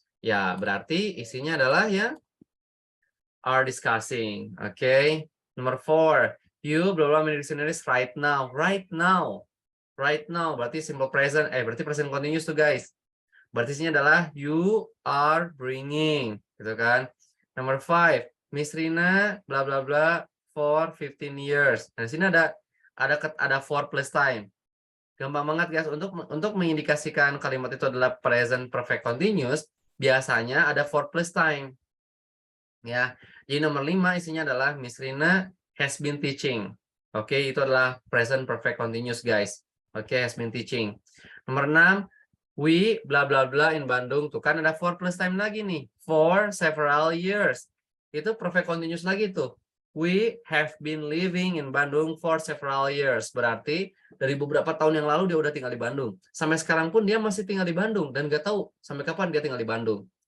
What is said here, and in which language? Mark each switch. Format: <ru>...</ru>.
<id>Ya, berarti isinya adalah ya are discussing. Oke. Okay. Nomor 4,</id> <en>you blah blah many dictionaries right now.</en> <id>Right now. Right now berarti simple present, berarti present continuous tuh guys. Berarti isinya adalah you are bringing, gitu kan. Nomor 5,</id> <en>Miss Rina bla bla bla for 15 years.</en> <id>Nah, di sini ada for plus time. Gampang banget guys, untuk mengindikasikan kalimat itu adalah present perfect continuous, biasanya ada for plus time. Ya. Jadi nomor 5 isinya adalah Miss Rina has been teaching. Oke, itu adalah present perfect continuous guys. Oke, has been teaching. Nomor 6,</id> <en>we bla bla bla in Bandung.</en> <id>Tuh kan ada for plus time lagi nih. For several years. Itu perfect continuous lagi tuh.</id> <en>We have been living in Bandung for several years.</en> <id>Berarti dari beberapa tahun yang lalu dia udah tinggal di Bandung. Sampai sekarang pun dia masih tinggal di Bandung dan nggak tahu sampai kapan dia tinggal di Bandung.</id>